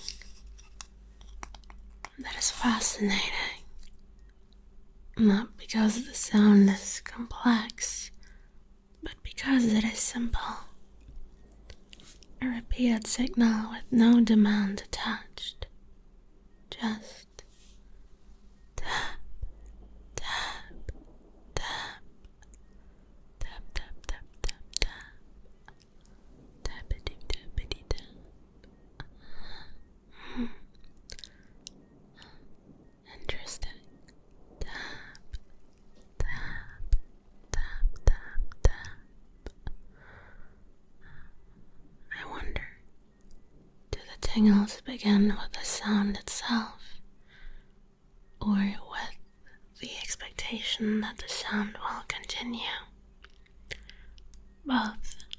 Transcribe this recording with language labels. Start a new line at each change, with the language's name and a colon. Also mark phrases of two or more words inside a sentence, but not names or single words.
English: That is fascinating. Not because the sound is complex, but because it is simple. A repeated signal with no demand attached. Just tap, tap, tap, tap, tap, tap, tap, tap, tappity, tappity, tap. Interesting. Tap, tap, tap, tap, tap. I wonder, do the tingles begin with the sound itself, or with the expectation that the sound will continue? Both.